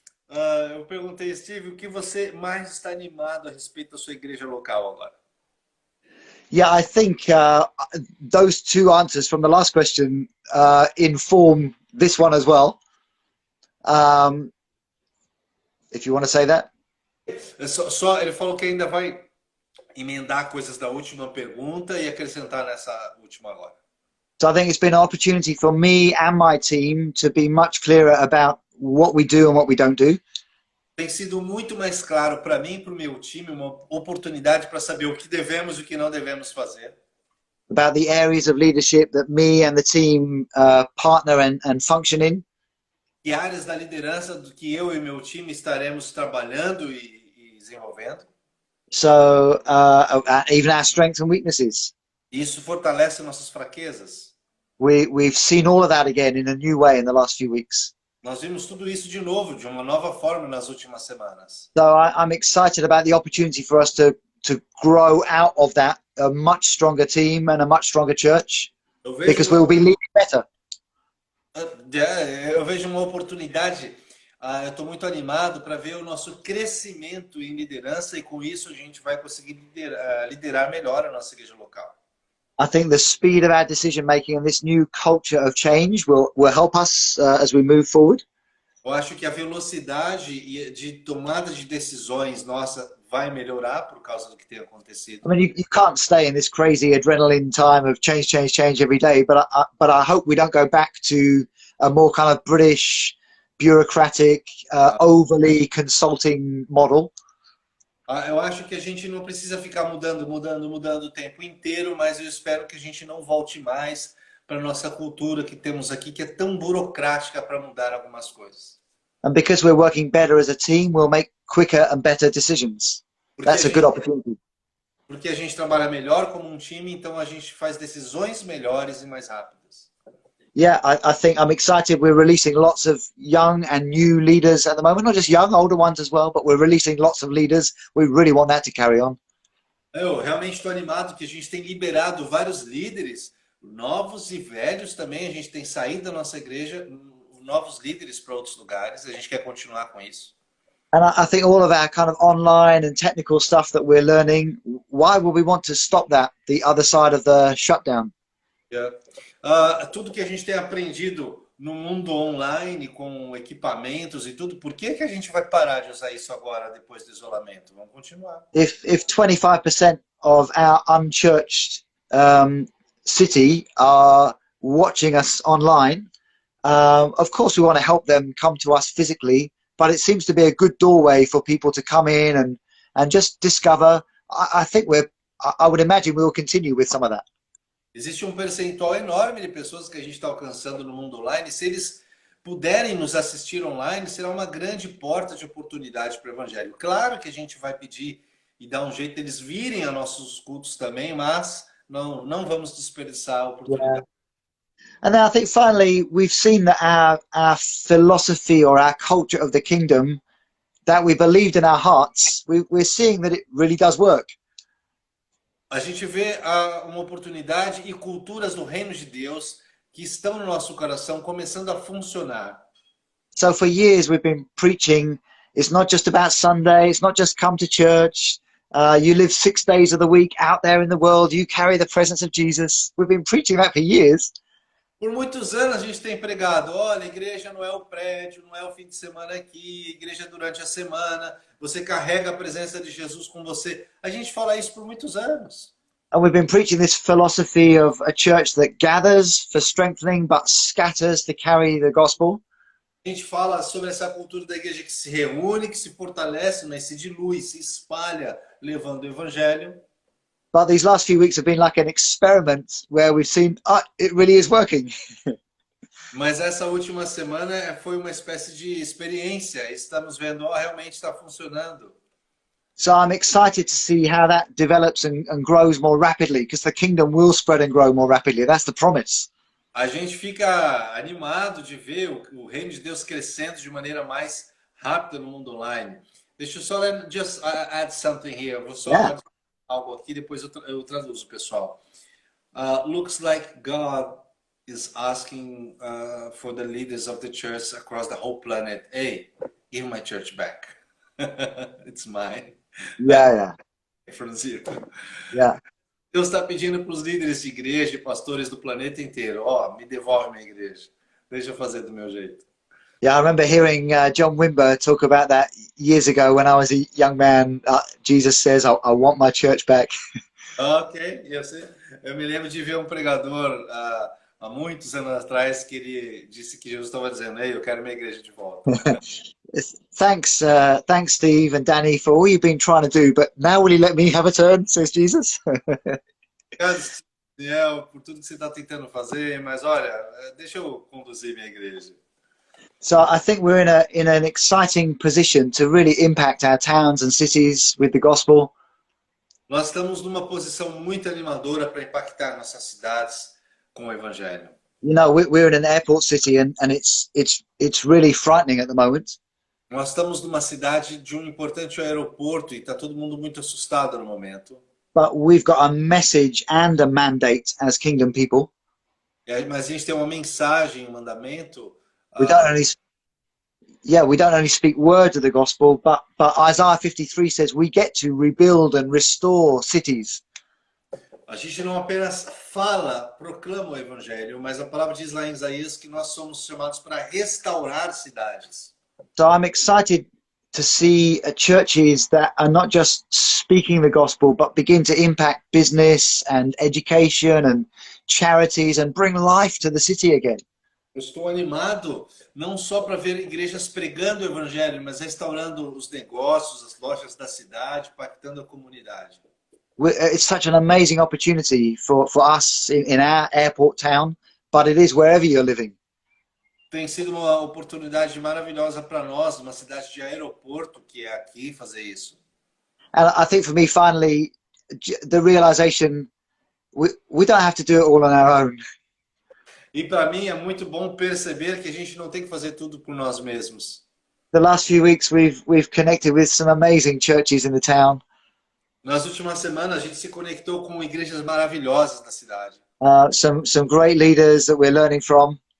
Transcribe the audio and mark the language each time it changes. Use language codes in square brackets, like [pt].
[pt] Eu perguntei, Steve, o que você mais está animado a respeito da sua igreja local agora? [en] Yeah, I think those two answers from the last question inform this one as well. If you want to say that. [pt] Ele falou que ainda vai emendar coisas da última pergunta e acrescentar nessa última agora. [en] So I think it's been an opportunity for me and my team to be much clearer about what we do and what we don't do. [pt] Tem sido muito mais claro para mim e para o meu time, uma oportunidade para saber o que devemos e o que não devemos fazer. [en] About the areas of leadership that me and the team partner and function in. [pt] Que áreas da liderança do que eu e meu time estaremos trabalhando e desenvolvendo. [en] So even our strengths and weaknesses. [pt] Isso fortalece nossas fraquezas. [en] We've seen all of that again in a new way in the last few weeks. [pt] Nós vimos tudo isso de novo, de uma nova forma nas últimas semanas. [en] So I'm excited about the opportunity for us to grow out of that a much stronger team and a much stronger church, because we'll be leading better. [pt] Eu vejo uma oportunidade, eu estou muito animado para ver o nosso crescimento em liderança e com isso a gente vai conseguir liderar melhor a nossa igreja local. [en] I think the speed of our decision making and this new culture of change will help us as we move forward. [pt] Eu acho que a velocidade de tomada de decisões nossa vai melhorar por causa do que tem acontecido. [en] I mean, you can't stay in this crazy adrenaline time of change every day, but I hope we don't go back to a more kind of British, bureaucratic, overly consulting model. [pt] Eu acho que a gente não precisa ficar mudando o tempo inteiro, mas eu espero que a gente não volte mais para nossa cultura que temos aqui, que é tão burocrática para mudar algumas coisas. [en] And because we're working better as a team, we'll make quicker and better decisions. That's a good opportunity. [pt] Porque a gente trabalha melhor como um time, então a gente faz decisões melhores e mais rápidas. [en] Yeah, I think I'm excited. We're releasing lots of young and new leaders at the moment, not just young, older ones as well, but we're releasing lots of leaders. We really want that to carry on. [pt] Eu realmente estou animado que a gente tem liberado vários líderes, novos e velhos também. A gente tem saído da nossa igreja, novos líderes para outros lugares. A gente quer continuar com isso. [en] And I think all of our kind of online and technical stuff that we're learning, why would we want to stop that the other side of the shutdown? Yeah. [pt] Tudo que a gente tem aprendido no mundo online, com equipamentos e tudo, por que a gente vai parar de usar isso agora, depois do isolamento? Vamos continuar. [en] If 25% of our unchurched city are watching us online, of course we want to help them come to us physically, but it seems to be a good doorway for people to come in and just discover. I think I would imagine we will continue with some of that. [pt] Existe um percentual enorme de pessoas que a gente está alcançando no mundo online. Se eles puderem nos assistir online, será uma grande porta de oportunidade para o Evangelho. Claro que a gente vai pedir e dar um jeito deles virem a nossos cultos também, mas não vamos desperdiçar a oportunidade. [en] Yeah. And then I think finally we've seen that our philosophy or our culture of the kingdom that we believed in our hearts, we're seeing that it really does work. [pt] A gente vê uma oportunidade e culturas do reino de Deus que estão no nosso coração começando a funcionar. [en] So for years we've been preaching, it's not just about Sunday, it's not just come to church, you live 6 days of the week out there in the world, you carry the presence of Jesus. We've been preaching that for years. [pt] Por muitos anos a gente tem pregado, olha, a igreja não é o prédio, não é o fim de semana aqui, a igreja é durante a semana, você carrega a presença de Jesus com você. A gente fala isso por muitos anos. [en] And we've been preaching this philosophy of a church that gathers for strengthening but scatters to carry the gospel. [pt] A gente fala sobre essa cultura da igreja que se reúne, que se fortalece, mas se dilui, se espalha, levando o evangelho. [en] But these last few weeks have been like an experiment where we've seen, it really is working. [pt] Mas essa última semana foi uma espécie de experiência. Estamos vendo, realmente está funcionando. [en] So I'm excited to see how that develops and grows more rapidly, because the kingdom will spread and grow more rapidly. That's the promise. [pt] A gente fica animado de ver o reino de Deus crescendo de maneira mais rápida no mundo online. Deixa eu só [en] just add something here. [pt] Vou só algo aqui, depois eu traduzo, pessoal. [en] Looks like God is asking for the leaders of the church across the whole planet. Hey, give my church back. It's mine. Yeah. From zero. Yeah. [pt] Deus está pedindo para os líderes de igreja e pastores do planeta inteiro, me devolve minha igreja. Deixa eu fazer do meu jeito. [en] Yeah, I remember hearing John Wimber talk about that years ago when I was a young man. Jesus says, I want my church back. [pt] Ok, eu me lembro de ver um pregador há muitos anos atrás que ele disse que Jesus estava dizendo: ei, eu quero minha igreja de volta. [en] Thanks, thanks, Steve and Danny, for all you've been trying to do. But now, will you let me have a turn? Says Jesus. [pt] Obrigado, Daniel, por tudo que você está tentando fazer, mas olha, deixa eu conduzir minha igreja. [en] So I think we're in an exciting position to really impact our towns and cities with the gospel. [pt] Nós estamos numa posição muito animadora para impactar nossas cidades com o evangelho. [en] You know, we're in an airport city, and it's really frightening at the moment. [pt] Nós estamos numa cidade de um importante aeroporto e está todo mundo muito assustado no momento. [en] But we've got a message and a mandate as kingdom people. [pt] Mas a gente tem uma mensagem, um mandamento. [en] We don't only speak words of the gospel, but Isaiah 53 says we get to rebuild and restore cities. [pt] A gente não apenas fala, proclama o evangelho, mas a palavra diz lá em Isaías que nós somos chamados para restaurar cidades. [en] So I'm excited to see churches that are not just speaking the gospel, but begin to impact business and education and charities and bring life to the city again. [pt] Eu estou animado não só para ver igrejas pregando o evangelho, mas restaurando os negócios, as lojas da cidade, impactando a comunidade. [en] It's such an amazing opportunity for us in our airport town, but it is wherever you're living. [pt] Tem sido uma oportunidade maravilhosa para nós, numa cidade de aeroporto, que é aqui, fazer isso. [en] And I think for me, finally, the realization we don't have to do it all on our own. [pt] E para mim é muito bom perceber que a gente não tem que fazer tudo por nós mesmos. [en] The last few weeks we've connected with some amazing churches in the town. [pt] Nas últimas semanas a gente se conectou com igrejas maravilhosas da cidade. [en] Some great leaders that we're learning from.